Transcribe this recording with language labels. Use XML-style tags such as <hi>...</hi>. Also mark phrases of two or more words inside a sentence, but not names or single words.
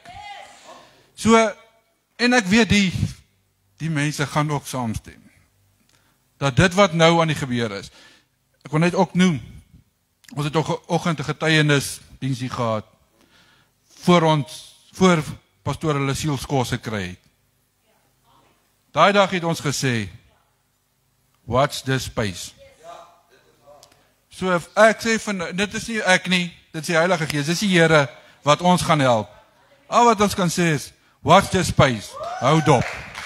<af>So, en ek weet die mense gaan ook saamstem. Dat dit wat nou aan die gebeur is. Ek wil net ook noem, ons het ook 'n oggend 'n getuienis diensie gehad voor pastoor hulle sielskos gekry het. Daai dag het ons gesê,</af> <en>watch this space.</en> <af>So ek sê van, dit is nie ek nie, dit is die Heilige Gees, dit is die Here wat ons gaan help. Al wat ons kan sê is,</af> <en>watch this space,</en> <af>hou dop.</af>